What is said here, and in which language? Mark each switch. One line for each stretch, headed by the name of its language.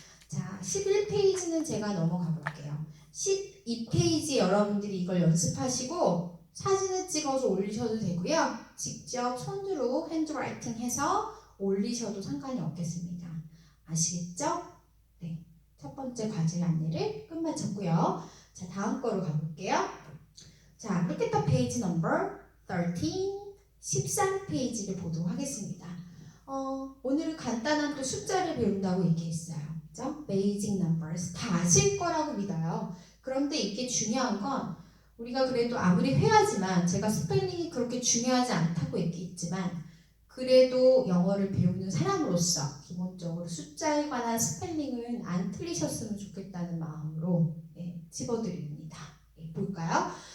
Korean: 자, 11페이지는 제가 넘어가 볼게요. 12페이지 여러분들이 이걸 연습하시고 사진을 찍어서 올리셔도 되고요. 직접 손으로 핸드라이팅 해서 올리셔도 상관이 없겠습니다. 아시겠죠? 네, 첫 번째 과제 안내를 끝마쳤고요. 자, 다음 거로 가볼게요.
English: 자, look at the page number 13,
Korean: 13페이지를 보도록 하겠습니다. 오늘은 간단한 또 숫자를 배운다고 얘기했어요. 그죠?
English: Basic numbers
Korean: 다 아실 거라고 믿어요. 그런데 이게 중요한 건 우리가 그래도 아무리 회화지만 제가 스펠링이 그렇게 중요하지 않다고 얘기했지만 그래도 영어를 배우는 사람으로서 기본적으로 숫자에 관한 스펠링은 안 틀리셨으면 좋겠다는 마음으로 집어드립니다. 볼까요?